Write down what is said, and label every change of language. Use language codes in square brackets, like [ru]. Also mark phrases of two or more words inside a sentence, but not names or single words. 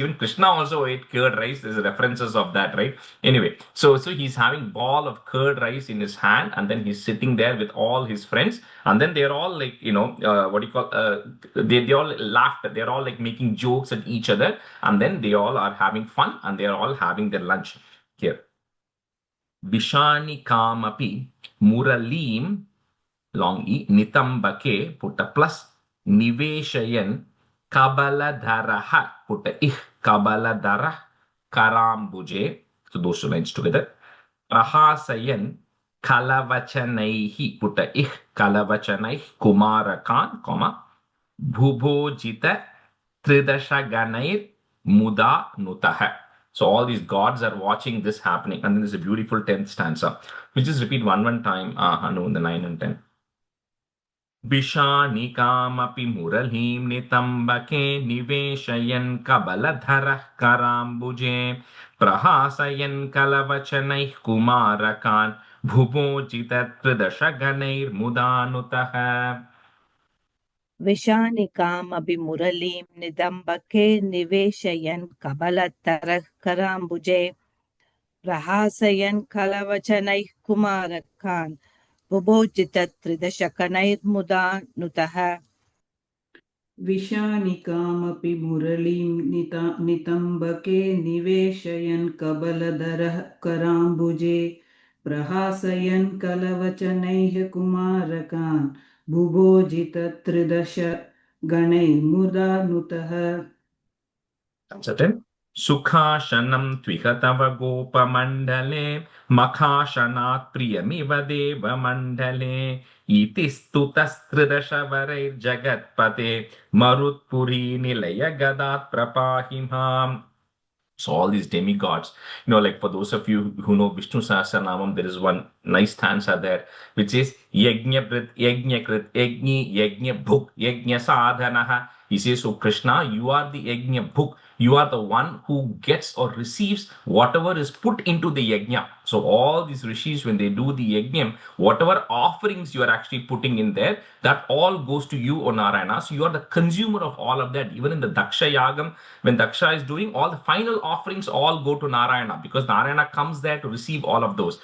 [en] Even Krishna also ate curd rice. There's references of that, right? Anyway, so he's having ball of curd rice in his hand, and then he's sitting there with all his friends, and then they're all like, they all laughed. They're all like making jokes at each other, and then they all are having fun, and they're all having their lunch here. [sa] विषाणिकामपि मुरलीं, [en] long e, [sa] नितम्बके, [en] put a plus, [sa] निवेशयन् कबलधरः, [en] put a ih, [sa] कबलधरः कराम्बुजे. [en] So those two lines together. [sa] प्रहासयन् कलवचनैः, [en] put a ih, [sa] कलवचनैः कुमारकान् comma बुभोजित त्रिदशगणैर् मुदा नुतः. [en] So all these gods are watching this happening. And then there's a beautiful 10th stanza. We just repeat one time, Hanu, in the 9 and 10. [sa] विषाणिकामपि मुरलीं नितम्बके निवेशयन् कबलधरः कराम्बुजे प्रहासयन् कलवचनैः कुमारकान् बुभोजितत्रिदशगणैर्मुदा नुतः. विषाणिकाम् अपि मुरलीं नितम्बके निवेशयन् कबलधरः कराम्बुजे प्रहासयन् कलवचनैः कुमारकान् बुभोजित त्रिदशगणैर् मुदा नुतः. विशानिकामपि मुरलीं नितम्बके निवेशयन् कबलधरः कराम्बुजे प्रहासयन् कलवचनैः कुमारकान् बुभोजितत्रिदश गणैर्मुदा नुतः [en] Certain. [sa] सुखाशनं त्विहतव गोपमण्डले मखाशनात् प्रियमिव देवमण्डले इति स्तुतस्त्रिदशवरैर्जगत्पते मरुत्पुरी निलय गदात् प्रपाहि माम्. [en] So all these demigods, like for those of you who know Vishnu Sahasranamam, there is one nice stanza there, which is [sa] यज्ञभृत् यज्ञकृत् यज्ञी यज्ञभुक् यज्ञसाधनः. [en] He says, so Krishna, you are the [sa] यज्ञभुक्. [en] You are the one who gets or receives whatever is put into the yajna. So all these rishis, when they do the yajna, whatever offerings you are actually putting in there, that all goes to you, O Narayana. So you are the consumer of all of that. Even in the Daksha Yagam, when Daksha is doing, all the final offerings all go to Narayana, because Narayana comes there to receive all of those.